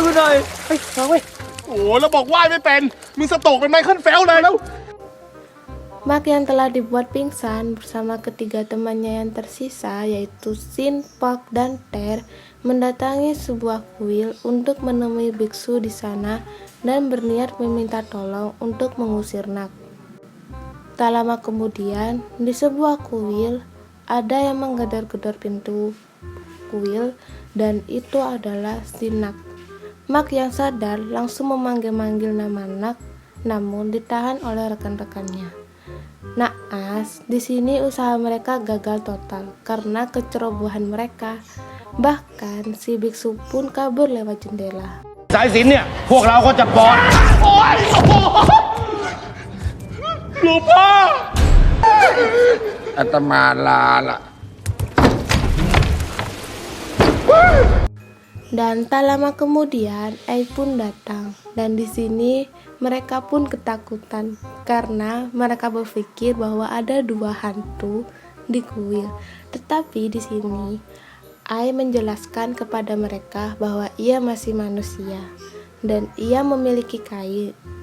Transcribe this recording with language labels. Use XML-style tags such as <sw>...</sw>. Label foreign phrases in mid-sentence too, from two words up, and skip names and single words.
<th>โอ้แล้วบอกว่ายไม่เป็น มึงสโตกเป็นไมเคิลเฟลป์เลยแล้ว</th> <id>Mak yang telah dibuat pingsan bersama ketiga temannya yang tersisa yaitu Sin, Pak, dan Ter mendatangi sebuah kuil untuk menemui biksu di sana dan berniat meminta tolong untuk mengusir Nak. Tak lama kemudian, di sebuah kuil ada yang menggedor-gedor pintu kuil dan itu adalah si Nak. Mak yang sadar langsung memanggil-manggil nama Nak, namun ditahan oleh rekan-rekannya. Naas, di sini usaha mereka gagal total karena kecerobohan mereka. Bahkan si biksu pun kabur lewat jendela.</id> <th>สายสิญจน์เนี่ยพวกเราก็จะปลอด หลวงพ่อ อาตมาลาละ</th> <id>Dan tak lama kemudian Ai pun datang dan di sini mereka pun ketakutan karena mereka berpikir bahwa ada dua hantu di kuil. Tetapi di sini Ai menjelaskan kepada mereka bahwa ia masih manusia dan ia memiliki kain.</id>